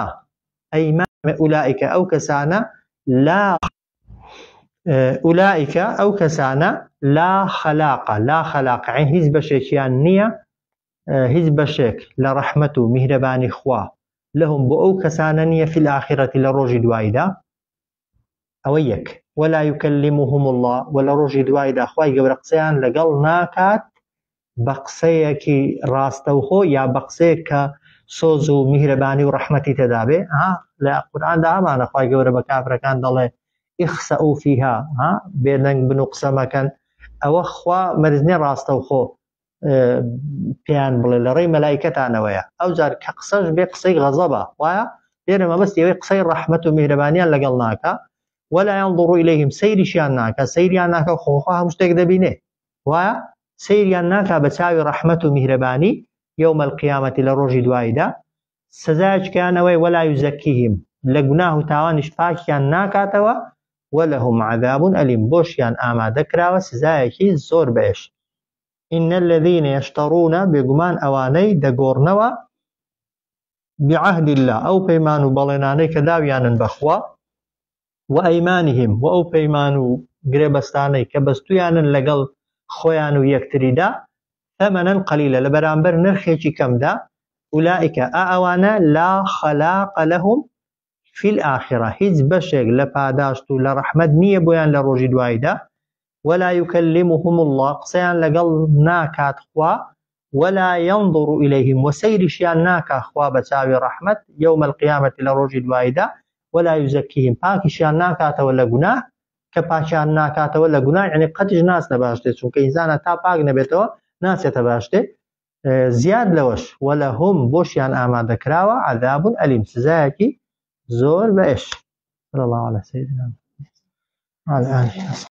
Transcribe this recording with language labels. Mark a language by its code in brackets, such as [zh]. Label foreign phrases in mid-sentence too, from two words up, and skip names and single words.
[ar] ئەیمان ئولائیکە [ckb] ئەو کەسانە [ar] لا خەلاقە، لا خەلاقە [ckb] هیچ بەشێکیان نییە، هیچ بەشێک لە ڕەحمەت و میهرەبانی خوا لەهم بۆ ئەو کەسانە نییە [ar] فی الآخرەتی [ckb] لە ڕۆژی دواییدا. ئەوە یەک. [ar] ولا يكلمهم الله، [ckb] ولا ڕۆژی دواییدا خوای گەورە قسەیان لەگەڵ ناکات بە قسەیەکی ڕاستەوخۆ یا بە قسەیەک کە سۆز و میهرەبانی و ڕەحمەتی تێدا بێ. لە قورئاندا ئەمانە خوای گەورە بە کافرەکان دەڵێ [ar] اخسئوا فيها، [ckb] بێدەنگ بن و قسە مەکەن. ئەوە خوا مەرج نییە ڕاستەوخۆ پێیان بڵێ لە ڕێی مەلایکەتانەوەیە. ئەو جار کە قسەش بێ قسەی غەزەبە، وایە لێرە مەبەستی ئەوەی قسەی ڕەحمەت و میهرەبانیان لەگەڵ ناکە. [ar] ولا ينظر إليهم، [ckb] سەیریشیان ناکە، سەیریان ناکە خۆخوا هەموو شتێک دەبینێ، وایە سەیریان ناکە بە چاوی ڕەحمەت و میهرەبانی [ar] یوم القیامەتی [ckb] لە ڕۆژی دواییدا. سزایەکیانەوەی [ar] ولا يزكيهم، [ckb] لە گوناه و تاوانیش پاکیان ناکاتەوە. [ar] ولهم عذاب أليم، [ckb] بۆشیان ئامادە کراوە سزایەکی زۆر بەئێش. [ar] إن الذين يشترون، [ckb] بێگومان ئەوانەی دەگۆڕنەوە [ar] بعهد الله [ckb] ئەو پەیمان و بەڵێنانەی کە داویانن بەخوا و ئەیمانیهم و ئەو پەیمان و گرێبەستانەی کە بەستویانن لەگەڵ خۆیان و یەکتریدا [ar] ثەمەنەن قەلیلە [ckb] لە بەرامبەر نرخێکی کەمدا. ئولائیکە ئەوانە [ar] لا خەلاق لەهم فی الآخرة، [ckb] هیچ بەشێک لە پاداشت و لە ڕەحمەت نییە بۆیان لە ڕۆژی دواییدا. [ar] ولا يكلمهم الله، [ckb] قسەیان لەگەڵ ناکات خوا. [ar] ولا ينظر إليهم، [ckb] و سەیریشیان ناکا خوا بە چاوی ڕەحمەت [ar] یوم القیامەتی [ckb] لە ڕۆژی دواییدا. [ar] ولا يزكيهم، [ckb] پاکیشیان ناکاتەوە لە گوناه، کە پاکیان ناکاتەوە لە گوناه یعنی قەتیش ناچنە باشتێ، چونکە ئینسانە تا پاک نەبێتەوە ناچێتە باشتێ. زیاد لەوەش وەلەهم بۆشیان ئامادە کراوە [ar] عەذاب ئەلیم، [ckb] سزایەکی زۆر بەئێش. [ar] صلی الله علی سیدنا محمد.